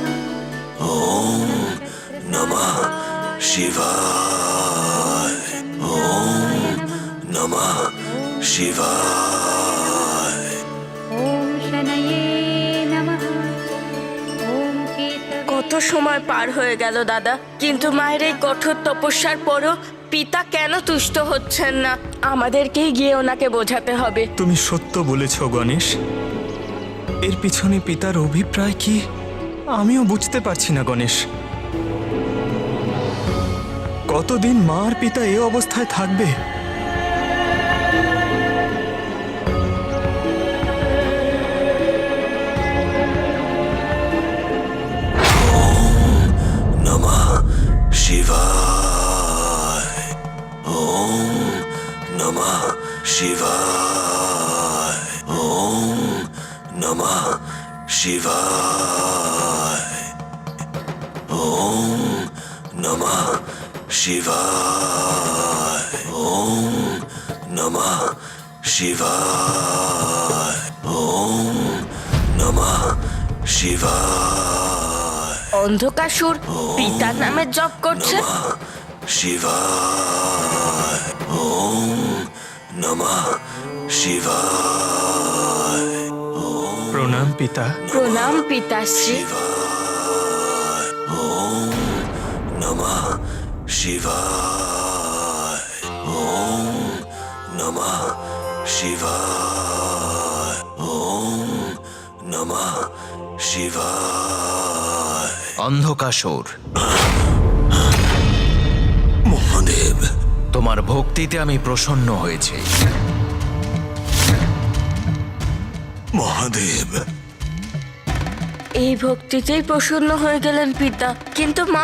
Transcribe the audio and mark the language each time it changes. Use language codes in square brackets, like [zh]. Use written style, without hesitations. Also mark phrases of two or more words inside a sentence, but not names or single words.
[sa] ওম নমঃ শিবায়। ওম নমঃ শিবায়। ओम शनये नमः। ओम केतवे [bn] কত সময় পার হয়ে গেল দাদা, কিন্তু মায়ের এই কঠোর তপস্যার পরও পিতা কেন তুষ্ট হচ্ছেন না? আমাদেরকেই গিয়ে ওনাকে বোঝাতে হবে। তুমি সত্য বলেছ গণেশ। এর পিছনে পিতার অভিপ্রায় কি আমিও বুঝতে পারছি না গণেশ। কতদিন মা আর পিতা এ অবস্থায় থাকবে? [sa] নমঃ শিবায়। ওম নমঃ শিবায়। ওম নমঃ শিবায়। ওম নমঃ শিবায়। ওম নমঃ শিবায়। ওম নমঃ শিবায়। [bn] অন্ধকাসুর পিতার নামে জপ করছে। [sa] শিবায়। ওম নমঃ শিবায়। [bn] প্রণাম পিতা। প্রণাম পিতাশ্রী। [sa] ওম নমঃ শিবায়। ওম নমঃ শিবায়। ওম নমঃ শিবায়। [bn] অন্ধকাসুর, মহাদেব, তোমার ভক্তিতে আমি প্রসন্ন হয়েছি। মহাদেব, এই ভক্তিতেই প্রসন্ন হয়ে গেলেন পিতা, কিন্তু মা?